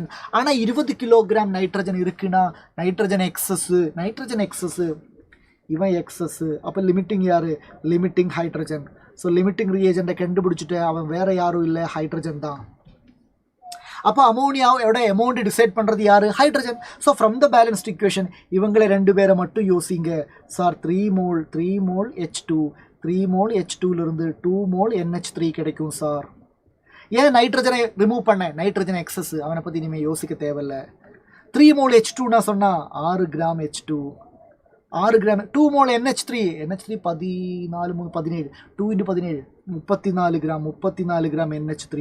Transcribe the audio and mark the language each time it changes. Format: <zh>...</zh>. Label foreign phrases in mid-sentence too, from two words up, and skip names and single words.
<ta>ஆனால் 20</ta> <en>kilogram nitrogen</en> <ta>இருக்குன்னா</ta> <en>nitrogen excess</en> <ta>இவன் எக்ஸஸ். அப்போ லிமிட்டிங் யார்?</ta> <en>limiting hydrogen.</en> <ta>ஸோ</ta> <en>limiting reagent</en> <ta>கண்டுபிடிச்சிட்டு அவன் வேறு யாரும் இல்லை, ஹைட்ரஜன் தான். அப்போ அமோனியாவோட</ta> <en>amount decide</en> <ta>பண்ணுறது யார்? ஹைட்ரஜன்.</ta> <en>so from the balanced equation</en> <ta>இவங்களை 2 பேரை மட்டும் யோசிங்க சார். 3 mole H2 3 mole H2லேருந்து 2 mole NH3 கிடைக்கும் சார். ஏன்</ta> <en>nitrogen remove</en> <ta>பண்ணேன்?</ta> <en>nitrogen excess,</en> <ta>அவனை பற்றி இனிமேல் யோசிக்க தேவையில்லை. 3 mole H2னா சொன்னால் 6 கிராம் H2, 6 கிராம். 2 mole NH3 14 17 2 × 17 34 கிராம் NH3.</ta>